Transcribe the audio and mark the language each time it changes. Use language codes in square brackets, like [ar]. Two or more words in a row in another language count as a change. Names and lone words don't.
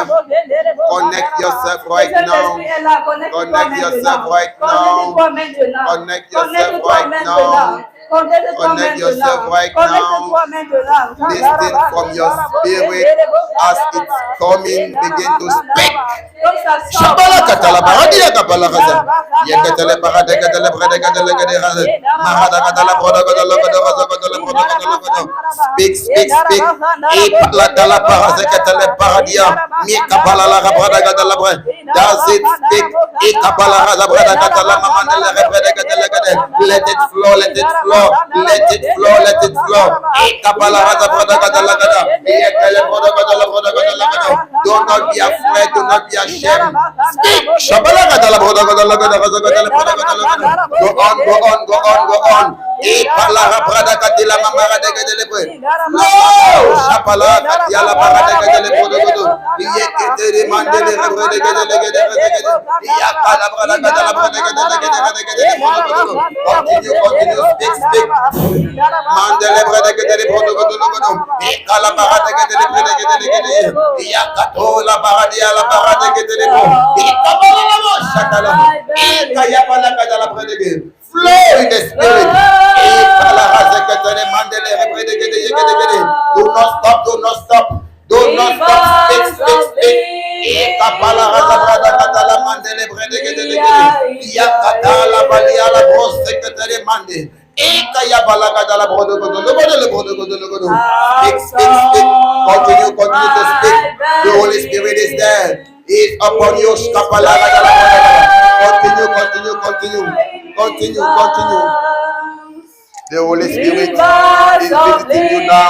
[en] Connect yourself right now. Connect yourself right now. Connect yourself right now. Connect yourself right now. Listen from your spirit as it's coming. Begin to speak. Shabala katala baradia kapala kaza. Yakatala barada katala barada katala katala. Marada katala barada katala katala katala. Speak. Ipla katala barada katala baradia. Mi kapala la barada katala barada. Does it speak? Ikapala barada katala mamandela barada katala katala. Let it flow. Let it flow. Let it flow. Ikapala barada katala katala. Yakatala barada katala. Do not be afraid. Do not be ashamed. Speak. Shabala katala barada katala katala. Go on. Ipala barada katila mamara de katala. No. Shabala katila barada katala barada. Yekete mandele barada katala. Yakala barada katala barada katala. Continue. Speak. Mandele barada katala barada. Ikala barada katala barada. Yakatola barada la barada katala. Ikabala la shatala. Ikayapala katala barada. Flow in the spirit. Do not stop. Speak. Kapala brada katala mandele brede ya katala balia la brosse katale mande. Kaya bala katala brodo. Speak. Continue to speak. The Holy Spirit is there. He is upon you. Kapala katala Continue. The Holy Spirit is visiting you now.